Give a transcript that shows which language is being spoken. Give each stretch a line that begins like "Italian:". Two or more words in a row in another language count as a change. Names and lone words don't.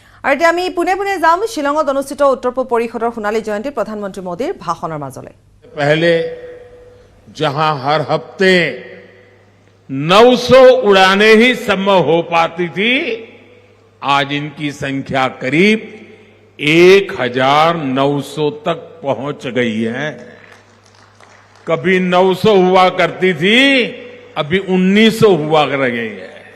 Assamese: আৰু এতিয়া আমি পুনে পুনে যাম শিলঙত অনুষ্ঠিত উত্তৰ পূব পৰিষদৰ সোণালী জয়ন্তীত প্ৰধানমন্ত্ৰী মোদীৰ ভাষণৰ মাজলৈ।
Hindi: पहले जहां हर हफ्ते 900 उड़ानें ही संभव हो पाती थी, आज इनकी संख्या करीब 1900 तक पहुंच गई है। कभी 900 हुआ करती थी, अभी 1900 हुआ कर गई है।